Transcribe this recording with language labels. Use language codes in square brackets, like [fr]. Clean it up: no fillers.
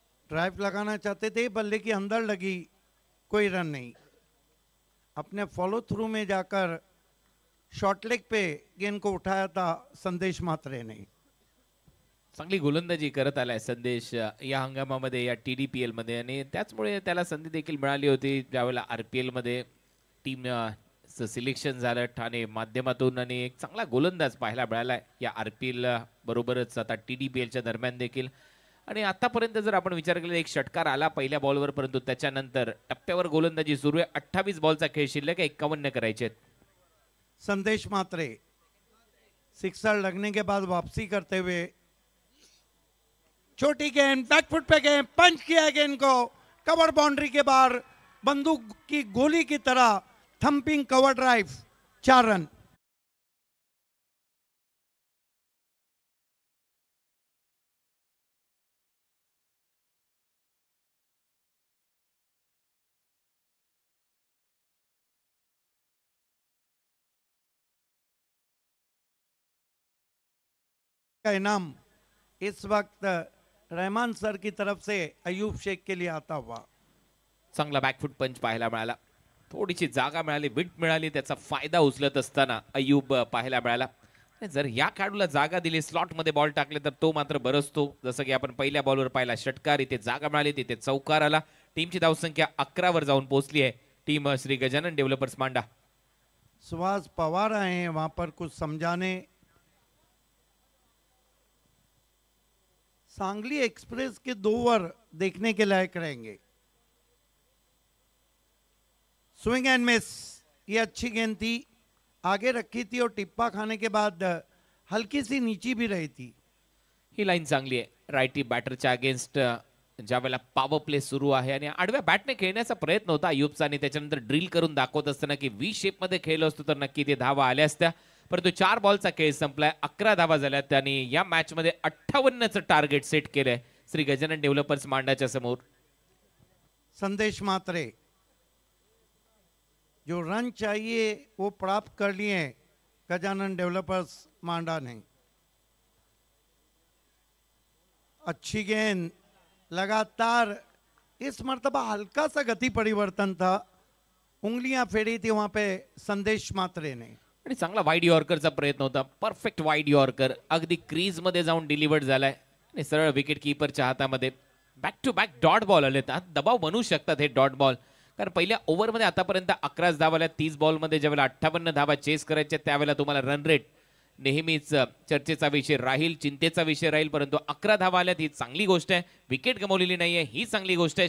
[hi] Drive लगाना चाहते थे, बल्ले के अंदर लगी, कोई रन नहीं। अपने फॉलो थ्रू में जाकर शॉर्ट लेग पे गेंद को उठाया था संदेश मात्रे ने। [mr] चांगली गोलंदाजी करत आलाय संदेश या हंगामामध्ये या TDPL मध्ये, आणि त्याचमुळे त्याला संधी देखील मिळाली होती ज्यावेळेला RPL मध्ये टीम सिलेक्शन झालं ठाणे माध्यमातून, आणि एक चांगला गोलंदाज पाहायला मिळाला या RPL बरोबरच आता TDPLच्या दरम्यान देखील। आणि आतापर्यंत जर आपण विचार केला, एक षटकार आला पहिल्या बॉलवर, परंतु त्याच्यानंतर टप्प्यावर गोलंदाजी सुरू आहे। 28 बॉलचा खेळ शिल्लक आहे, 51 करायचे आहेत। [hi] संदेश मात्रे सिक्सर लगने के बाद वापसी करते हुए, छोटी गेंद बैकफुट पे गेंद पंच किया गेंद को कवर बाउंड्री के बाहर, बंदूक की गोली की तरह थंपिंग कवर ड्राइव, 4 रन। का इनाम इस वक्त रहमान सर की तरफ से अयूब शेख के लिए आता हुआ। [mr] चांगला बॅकफुट पंच पाहायला मिळाला, थोडीशी जागा मिळाली, विट मिळाली, त्याचा फायदा उचलत असताना अयूब पाहायला मिळाला। जर या खेळाडूला जागा दिली, स्लॉट मध्ये बॉल टाकले तर तो मात्र बरसतो, जसं की आपण पहिल्या बॉलवर पाहिला षटकार, इथे जागा मिळाली, तिथे चौकार आला। टीमची धावसंख्या 11 वर जाऊन पोहोचली आहे। टीम श्री गजानन डेव्हलपर्स मांडा। [hi] सुहास पवार आए हैं वहां पर कुछ समझाने। सांगली एक्सप्रेस के 2 ओवर देखने के लायक रहेंगे। स्विंग एंड मिस, ये अच्छी गेंद थी, आगे रखी थी और टिप्पा खाने के बाद हल्की सी नीची भी रही थी। [mr] ही लाईन चांगली आहे, रायटी बॅटरच्या अगेन्स्ट ज्यावेळेला पॉवर प्ले सुरू आहे आणि आडव्या बॅटने खेळण्याचा प्रयत्न होता अयूबचा, आणि त्याच्यानंतर ड्रिल करून दाखवत असताना की व्ही शेप मध्ये खेळलो असतो तर नक्की ते धावा आल्या असत्या, परंतु 4 बॉलचा खेळ संपलाय, 11 धावा झाल्या त्यांनी या मॅच मध्ये 58चं टार्गेट सेट केलंय श्री गजानन डेव्हलपर्स मांडाच्या समोर। [hi] संदेश मात्रे जो रन चाहिए वो प्राप्त कर लिए गजानन डेवलपर्स मांडा ने। अच्छी गेंद, लगातार इस मर्तबा हल्का सा गति परिवर्तन था, उंगलियां फेरी थी वहां पे संदेश मात्रे ने। [mr] आणि चांगला वाईड यॉर्करचा प्रयत्न होता, परफेक्ट वाईड यॉर्कर अगदी क्रीज मध्ये जाऊन डिलिव्हर्ड झालाय आणि सरळ विकेट कीपरच्या हातामध्ये। Back to back dot ball आले, दबाव बनवू शकतात हे डॉट बॉल, कारण पहिल्या ओव्हरमध्ये आतापर्यंत 11 धावा आल्या, 30 बॉलमध्ये ज्यावेळेला 58 धावा चेस करायच्या त्यावेळेला तुम्हाला रन रेट नेहमीच चर्चेचा विषय राहील, चिंतेचा विषय राहील, परंतु 11 धावा आल्यात ही चांगली गोष्ट आहे, विकेट गमावलेली नाहीये ही चांगली गोष्ट आहे।